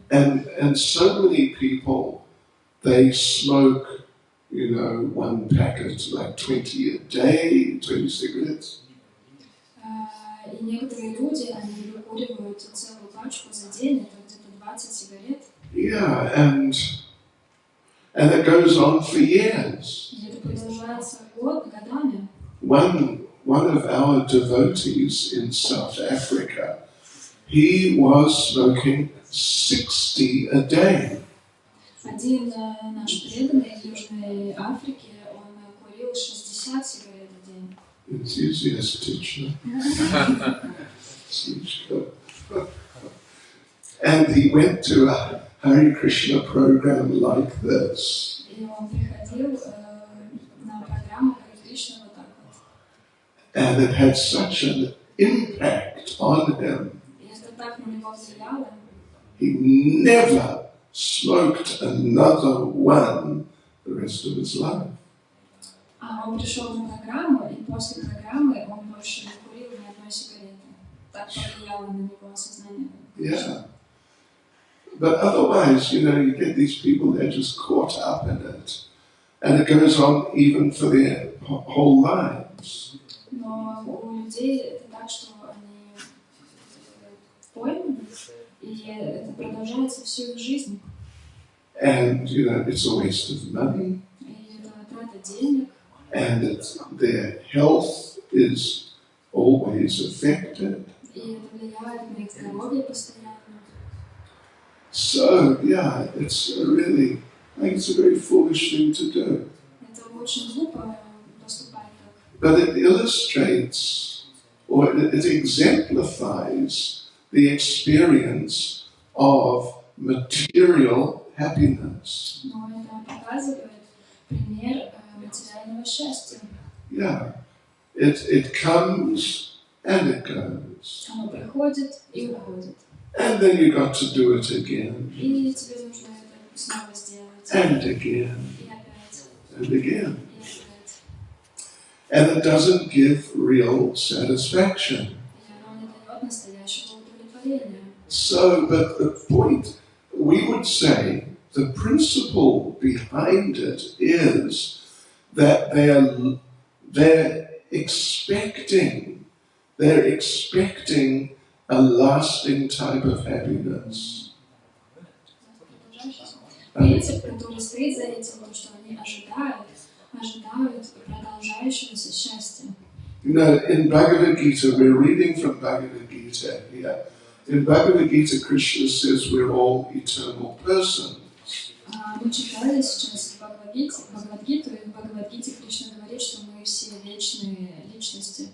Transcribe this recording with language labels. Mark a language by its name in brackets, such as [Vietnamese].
[English] And so many people, they smoke, one packet, like 20 a day, 20 cigarettes. [Russian] И некоторые люди, они выкуривают целую пачку за день, это где-то 20 сигарет. [English] Yeah, and it goes on for years. [Russian] И это продолжается годами. [English] One of our devotees in South Africa, he was smoking 60 a day. [Russian] Один наш преданный в Южной Африке, он курил 60 сигарет в день. [English] Enthusiastic. And he went to a Hare Krishna program like this. [Russian] И он приходил на программу Харе Кришна вот так вот. [English] And it had such an impact on him. [Russian] И это так на него влияло. [English] He never smoked another one the rest of his life. [Russian] А он пришел на программу, и после программы он больше не курил ни одной сигареты. Так повлияло на него осознание. [English] Yeah. But otherwise, you get these people, they're just caught up in it. And it goes on even for their whole lives. [Russian] Но у людей это так, что они пойманы, и это продолжается всю их жизнь. [English] And, it's a waste of money. [Russian] И это трата денег. [English] And their health is always affected. [Russian] И это влияет на их здоровье постоянно. [English] So, yeah, it's a very foolish thing to do. [Russian] Это очень глупо поступать так. [English] But it illustrates, or it exemplifies the experience of material happiness. [Russian] Но это показывает пример материального счастья. [English] Yeah, it comes and it goes. [Russian] Оно приходит и уходит. [English] And then you got to do it again. [Russian] И тебе нужно это снова сделать. [English] And again. [Russian] И опять. [English] And again. [Russian] И опять. [English] And it doesn't give real satisfaction. [Russian] И оно не дает настоящего удовлетворения. творения. [English] So, but the point, we would say, the principle behind it is that they're expecting a lasting type of happiness. [Russian] Принцип, который стоит за этим, то, что они ожидают продолжающегося счастья. [English] You know, in Bhagavad-gita, we're reading from Bhagavad-gita here. In Bhagavad-gita, Krishna says we're all eternal persons. [Russian] Мы читали сейчас Бхагавад-гиту, и в Бхагавад-гите Кришна говорит, что мы все вечные личности.